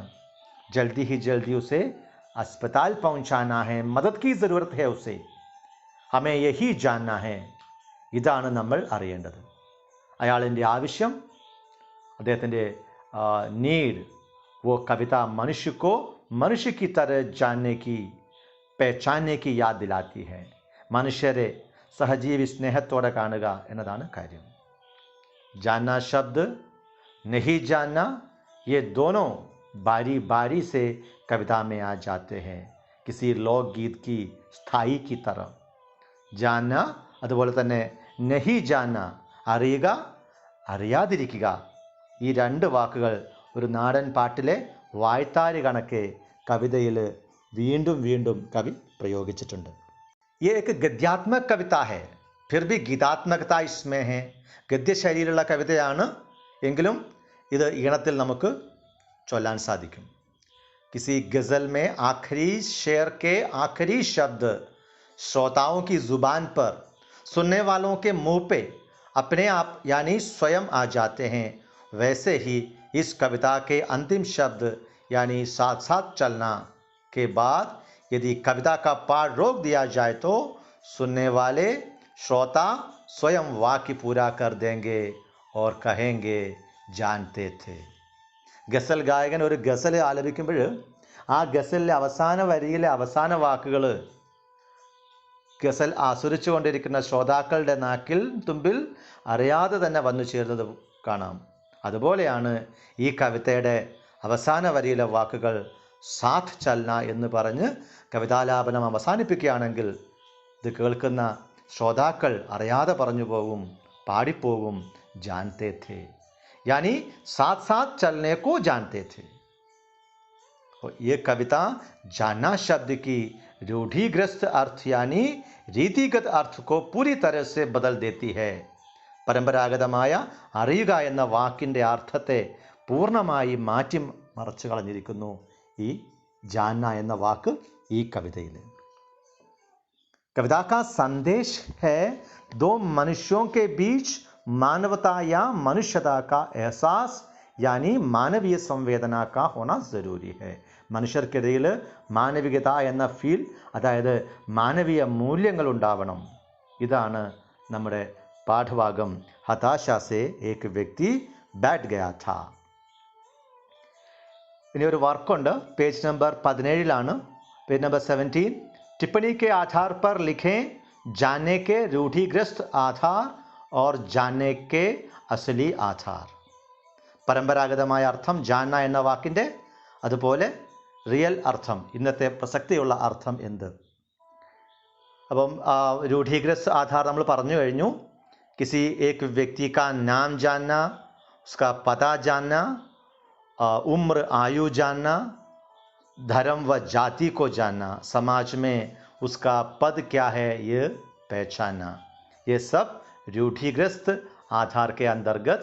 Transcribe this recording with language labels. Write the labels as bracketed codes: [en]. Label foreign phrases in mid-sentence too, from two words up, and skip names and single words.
[hi] जल्दी ही जल्दी उसे अस्पताल पहुंचाना है, मदद की ज़रूरत है उसे, हमें यही जानना है. [ml] ഇതാണ് നമ്മൾ അറിയേണ്ടത്. അയാളിൻ്റെ ആവശ്യം, അദ്ദേഹത്തിൻ്റെ നീഡ്, [hi] वो कविता मनुष्य को मनुष्य की तरह जानने की, पहचानने की याद दिलाती है. [ml] മനുഷ്യരെ സഹജീവി സ്നേഹത്തോടെ കാണുക എന്നതാണ് കാര്യം. [hi] जानना शब्द, नहीं जानना, ये दोनों बारी बारी से कविता में आ जाते हैं, किसी लोकगीत की स्थाई की तरह. [ml] जानना അതുപോലെ തന്നെ [hi] नहीं जानना, [ml] അറിയുക, അറിയാതിരിക്കുക, ഈ രണ്ട് വാക്കുകൾ ഒരു നാടൻ പാട്ടിലെ വായ്ത്താരി കണക്കെ കവിതയിൽ വീണ്ടും വീണ്ടും കവി പ്രയോഗിച്ചിട്ടുണ്ട്. [hi] ये एक गद्यात्मक कविता है, फिर भी गीतात्मकता इसमें है. [ml] ഗദ്യശൈലിയിലുള്ള കവിതയാണ്, എങ്കിലും ഇത് ഈണത്തിൽ നമുക്ക് ചൊല്ലാൻ സാധിക്കും. [hi] किसी गज़ल में आखिरी शेर के आखिरी शब्द श्रोताओं की ज़ुबान पर, सुनने वालों के मुंह पे अपने आप यानी स्वयं आ जाते हैं. वैसे ही इस कविता के अंतिम शब्द यानी साथ साथ चलना के बाद यदि कविता का पाठ रोक दिया जाए तो सुनने वाले श्रोता स्वयं वाक्य पूरा कर देंगे और कहेंगे जानते थे. [ml] ഗസൽ ഗായകൻ ഒരു ഗസൽ ആലപിക്കുമ്പോൾ ആ ഗസലിലെ അവസാന വരിയിലെ അവസാന വാക്കുകൾ ഗസൽ ആസ്വദിച്ചു കൊണ്ടിരിക്കുന്ന ശ്രോതാക്കളുടെ നാക്കിൽ തുമ്പിൽ അറിയാതെ തന്നെ വന്നു ചേർന്നത് കാണാം. അതുപോലെയാണ് ഈ കവിതയുടെ അവസാന വരിയിലെ വാക്കുകൾ [hi] साथ चलना [ml] എന്ന് പറഞ്ഞ് കവിതാലാപനം അവസാനിപ്പിക്കുകയാണെങ്കിൽ ഇത് കേൾക്കുന്ന ശ്രോതാക്കൾ അറിയാതെ പറഞ്ഞു പോകും, പാടിപ്പോകും, [hi] जानते थे, यानी साथ साथ चलने को जानते थे. ये कविता जानना शब्द की रूढ़िग्रस्त अर्थ यानी रीतिगत अर्थ को पूरी तरह से बदल देती है. [ml] പരമ്പരാഗതമായ അറിയുക എന്ന വാക്കിൻ്റെ അർത്ഥത്തെ പൂർണ്ണമായി മാറ്റി മറച്ചു കളഞ്ഞിരിക്കുന്നു ഈ ജാന്ന എന്ന വാക്ക് ഈ കവിതയിൽ. [hi] कविता का संदेश है दो मनुष्यों के बीच मानवता या मनुष्यता का एहसास यानी मानवीय संवेदना का होना ज़रूरी है. [ml] മനുഷ്യർക്കിടയിൽ മാനവികത എന്ന ഫീൽ, അതായത് മാനവീയ മൂല്യങ്ങൾ ഉണ്ടാവണം. ഇതാണ് നമ്മുടെ പാഠഭാഗം. [hi] हताशा से एक व्यक्ति बट गया था. [ml] ഇനി ഒരു വർക്കുണ്ട്, പേജ് നമ്പർ 17 പേജ് നമ്പർ 17. [hi] टिप्पणी के आधार पर लिखें जानने के रूढ़िग्रस्त आधार और जानने के असली आधार. [ml] പരമ്പരാഗതമായ അർത്ഥം ജാന്ന എന്ന വാക്കിൻ്റെ, അതുപോലെ റിയൽ അർത്ഥം, ഇന്നത്തെ പ്രസക്തിയുള്ള അർത്ഥം എന്ത്. അപ്പം [hi] रूढ़िग्रस्त आधार [ml] നമ്മൾ പറഞ്ഞു കഴിഞ്ഞു. [hi] किसी एक व्यक्ति का नाम जानना, उसका पता जानना, उम्र आयु जानना, धर्म व जाति को जानना, समाज में उसका पद क्या है ये पहचानना, ये सब रूढ़िग्रस्त आधार के अंतर्गत.